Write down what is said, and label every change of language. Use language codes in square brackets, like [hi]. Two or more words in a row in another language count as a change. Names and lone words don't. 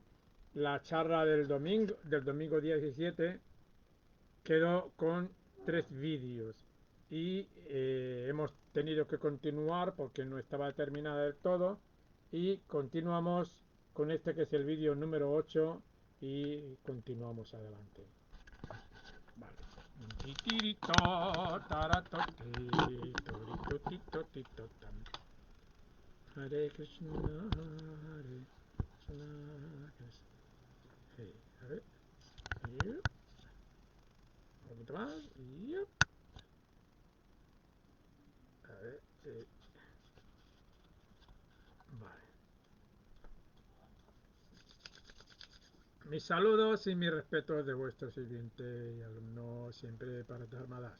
[es] La charla del domingo día 17, quedó con 3 vídeos y hemos tenido que continuar porque no estaba terminada del todo y continuamos con este que es el vídeo número 8 y continuamos adelante. Vale. Titirito, taratoti, toritotitotito, tam. [sa] हरे कृष्ण, हरे कृष्ण, कृष्ण. [es] Hey, a ver, yep. Un poquito más, yep. A ver, vale. Mis saludos y mis respetos de vuestro sirviente y alumno, siempre para Dharmadas.